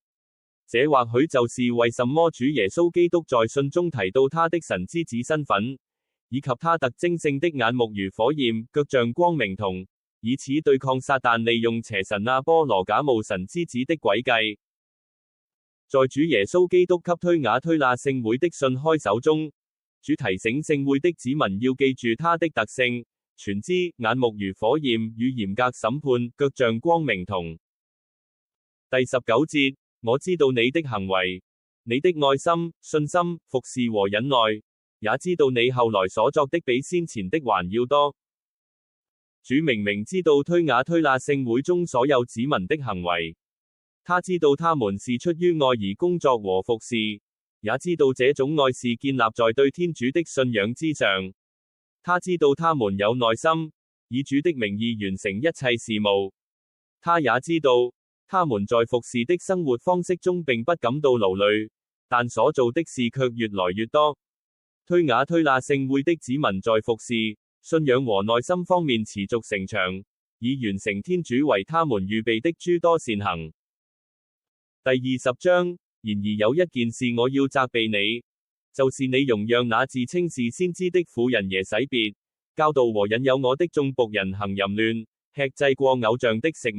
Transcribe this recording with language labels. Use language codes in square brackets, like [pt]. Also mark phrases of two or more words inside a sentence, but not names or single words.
[zh] 這或許就是為什麼主耶穌基督在信中提到他的神之子身份，以及他特徵性的眼目如火焰，腳像光明銅，以此對抗撒旦利用邪神阿波羅假冒神之子的詭計。在主耶穌基督給推雅推喇聖會的信開首中，主提醒聖會的子民要記住他的特性，全知眼目如火焰與嚴格審判，腳像光明銅。第19 節，我知道你的行為，你的愛心、信心、服事和忍耐，也知道你後來所作的比先前的還要多。主明明知道推雅推喇聖會中所有子民的行為。他知道他們是出於愛而工作和服事，也知道這種愛是建立在對天主的信仰之上。他知道他們有耐心，以主的名義完成一切事務。他也知道，他們在服事的生活方式中並不感到勞累，但所做的事卻越來越多。推雅推喇聖會的子民在服事、信仰和耐心方面持續成長，以完成天主為他們預備的諸多善行。第20章，然而有一件事我要責備你，就是你容讓那自稱是先知的婦人耶洗別，教導和引誘我的眾僕人行淫亂，吃祭過偶像的食物。